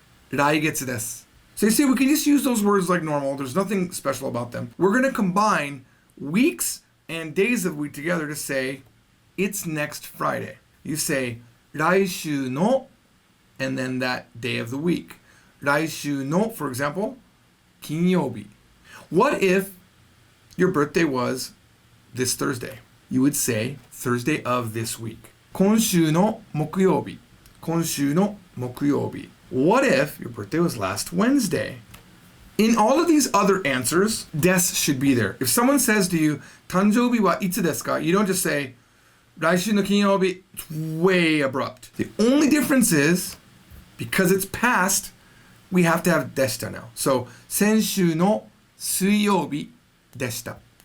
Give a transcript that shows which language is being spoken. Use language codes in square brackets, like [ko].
[ja] 来月です. [en] So you see, we can just use those words like normal. There's nothing special about them. We're going to combine weeks and days of week together to say, it's next Friday. You say, [ja] 来週の, [en] and then that day of the week. 来週の, for example, 金曜日. What if your birthday was this Thursday? You would say, Thursday of this week. [ja] 今週の木曜日.今週の木曜日. [en] What if your birthday was last Wednesday? In all of these other answers, des should be there. If someone says to you, [ja] 誕生日はいつですか? [en] You don't just say, [ja] 来週の金曜日. [en] It's way abrupt. The only difference is, because it's past, we have to have でした now. [ja] So, 先週の水曜日でした.